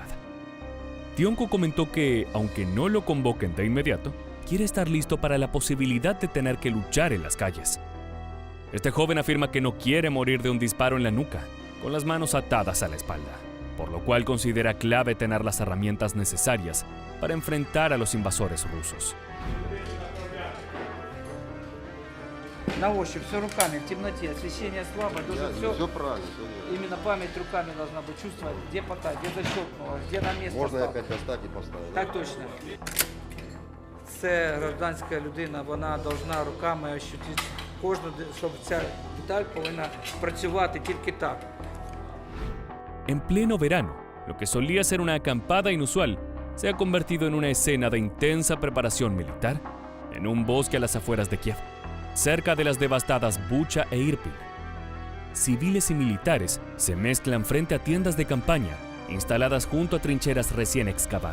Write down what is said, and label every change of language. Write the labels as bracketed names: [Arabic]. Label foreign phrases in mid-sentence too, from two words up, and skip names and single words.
[Spanish] Tionko comentó que, aunque no lo convoquen de inmediato, quiere estar listo para la posibilidad de tener que luchar en las calles. Este joven afirma que no quiere morir de un disparo en la nuca, con las manos atadas a la espalda, por lo cual considera clave tener las herramientas necesarias para enfrentar a los invasores rusos. [Russian] На ощупь, все руками, в темноте, освещение слабое, должен все правильно. Именно память руками должна быть, чувствовать, где пока, где защелкнуло, где на место. [Ukrainian] Можна опять достать і поставити. Так точно. Це гражданська людина, вона повинна руками ощутити кожну, щоб ця деталь повинна працювати тільки так. [Spanish] En pleno verano, lo que solía ser una acampada inusual se ha convertido en una escena de intensa preparación militar en un bosque a las afueras de Kiev, cerca de las devastadas Bucha e Irpin. Civiles y militares se mezclan frente a tiendas de campaña instaladas junto a trincheras recién excavadas.